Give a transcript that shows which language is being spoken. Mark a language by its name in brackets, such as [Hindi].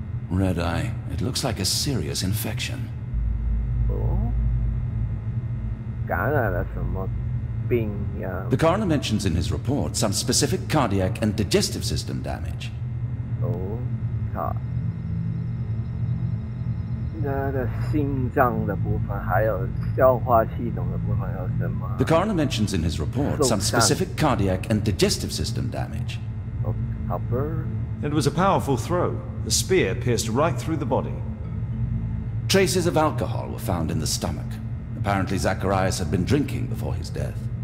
[English] Red eye. It looks like a serious infection. [Chinese] 哦，感染了什么病呀？ [English] The coroner mentions in his report some specific cardiac and digestive system damage. [Chinese] 哦，好。他的心脏的部分，还有消化系统的部分有什么？ [English] The coroner mentions in his report some specific cardiac and digestive system damage. Oh, Hopper. It was a powerful throw. The spear pierced right through the body. Traces of alcohol were found in the stomach. Apparently Zacharias had been drinking before his death.